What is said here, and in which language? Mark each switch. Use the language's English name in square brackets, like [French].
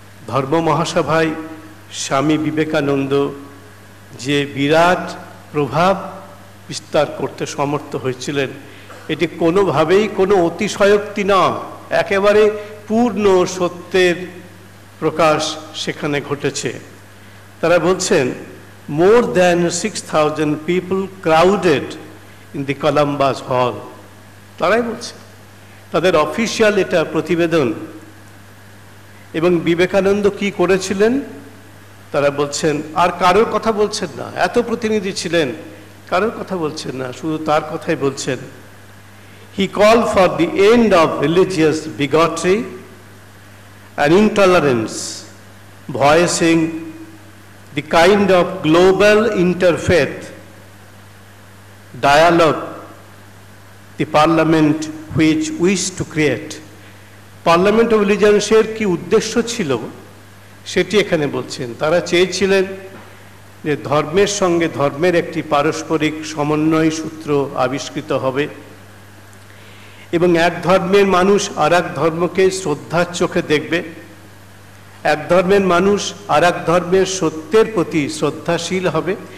[Bangla] ধর্ম মহাসভায় স্বামী বিবেকানন্দ যে বিরাট প্রভাব বিস্তার করতে সমর্থ হয়েছিলেন, এটি কোনোভাবেই কোনো অতিশয়োক্তি নয়, একেবারে পূর্ণ সত্যের প্রকাশ সেখানে ঘটেছে। তারা বলছেন [English] more than 6000 people crowded in the Columbus Hall। [Bangla] তারাই বলছে, তাদের অফিসিয়াল এটা প্রতিবেদন। এবং বিবেকানন্দ কি করেছিলেন তারা বলছেন, আর কারোর কথা বলছেন না, এত প্রতিনিধি ছিলেন, কারোর কথা বলছেন না, শুধু তার কথাই বলছেন। [English] He called for the end of religious bigotry and intolerance, voicing the kind of global interfaith dialogue the parliament which wished to create। [Bangla] Parliament of রিলিজিয়ন্সের কি উদ্দেশ্য ছিল সেটি এখানে বলছেন। তারা চেয়েছিলেন যে ধর্মের সঙ্গে ধর্মের একটি পারস্পরিক সমন্বয় সূত্র আবিষ্কৃত হবে এবং এক ধর্মের মানুষ আর এক ধর্মকে শ্রদ্ধার চোখে দেখবে, এক ধর্মের মানুষ আর এক ধর্মের সত্যের প্রতি শ্রদ্ধাশীল হবে।